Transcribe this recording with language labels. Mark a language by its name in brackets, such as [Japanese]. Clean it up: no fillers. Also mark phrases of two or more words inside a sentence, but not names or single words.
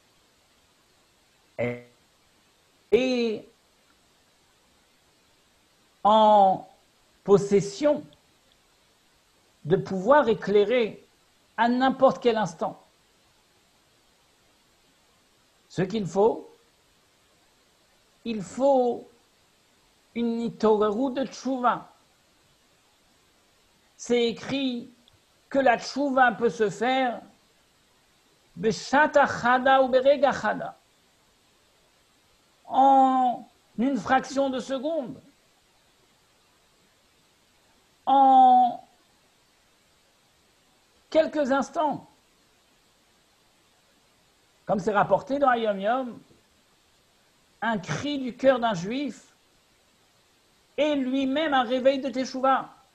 [French] Elle est en possession de pouvoir éclairer à n'importe quel instant. Ce qu'il faut une itoreru de tchouva. C'est écrit que la tchouva peut se faire [Hebrew] בשעה אחת [French] ou [Hebrew] ברגע אחד, [French] en une fraction de seconde, en quelques instants. Comme c'est rapporté dans Hayom Yom, un cri du cœur d'un juif est lui-même un réveil de Teshuvah.